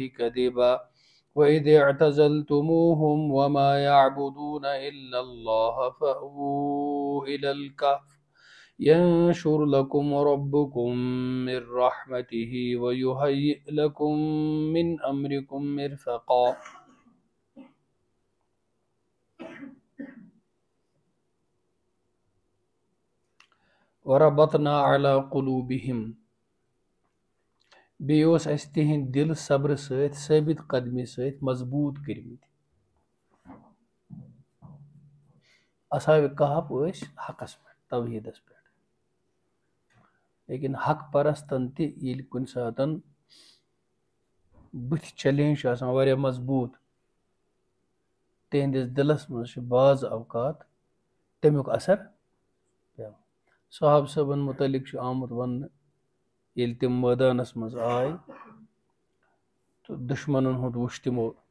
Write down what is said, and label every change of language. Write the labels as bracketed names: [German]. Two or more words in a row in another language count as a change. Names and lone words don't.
[Arabic] كذبا وإذ اعتزلتموهم وما يعبدون إلا الله فأووا إلى الكهف ينشر لكم ربكم من رحمته ويهيئ لكم من أمركم مرفقا وربطنا على قلوبهم [Kashmiri] بیوس اس تہند دل صبر سۭتۍ ثابت قدمی سۭتۍ مضبوط کٔرمٕتۍ اصحاب کہف ٲسۍ حقس پٮ۪ٹھ توحیٖدس پٮ۪ٹھ لیکن حق پرستن تہِ ییٚلہِ کُنہِ ساتہٕ بٕتھِ چیلینج چھُ آسان واریاہ مضبوٗط تِہنٛدِس دِلس منٛز چھُ بعض اوقات تمیُک اثر پیٚوان صحاب صٲبن متعلق چھُ آمُت وننہٕ ییٚلہِ تِم مٲدانس منٛز آے تہٕ دُشمنن ہُنٛد وُچھ تِمو